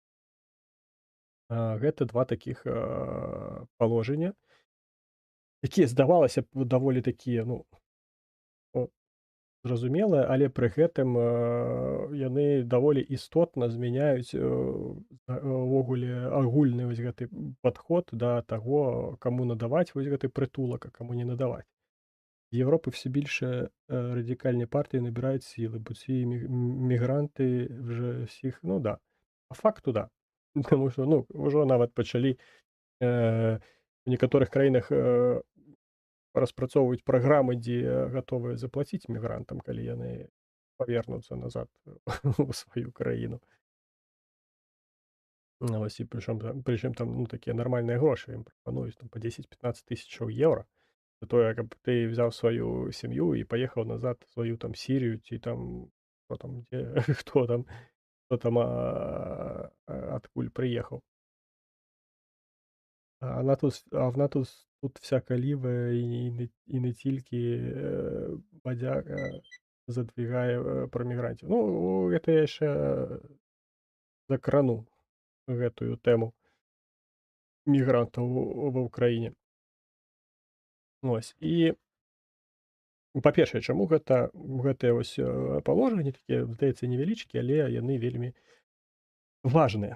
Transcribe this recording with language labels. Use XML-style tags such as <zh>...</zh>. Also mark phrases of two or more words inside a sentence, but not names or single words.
<be>Гэта два такіх паложання, якія, здавалася б, даволі такія, ну, зразумелыя, але пры гэтым яны даволі істотна змяняюць увогуле агульны вось гэты падход да таго, каму надаваць вось гэты прытулак, а каму не надаваць.</be> <uk>В Європі все більше радикальні партії набирають сили, бо ці мігранти вже всіх, ну да. По факту, да. Тому що, ну, вже навіть почали в некоторых</uk> <be>краінах распрацоўваюць праграмы, дзе гатовыя заплаціць мігрантам, калі яны павернуцца назад у сваю краіну. Вось, і прычым там, ну, такія нармальныя грошы ім прапануюць, там, па 10-15 тысячаў еўра. За тое, каб ты взяў сваю сям'ю і паехаў назад сваю там Сірію ці там хто там дзе адкуль прыехаў.</be> <uk>А вона тут всяка лівая і не тільки бадяга задвігае пра мігрантів.</uk> <be>Ну, гэта я яшчэ закрану гэтую тэму мігрантаў ва ўкраіне. Вось, і па-першае, чаму гэтыя вось паложанні такія, здаецца, невялічкія, але яны вельмі важныя.</be>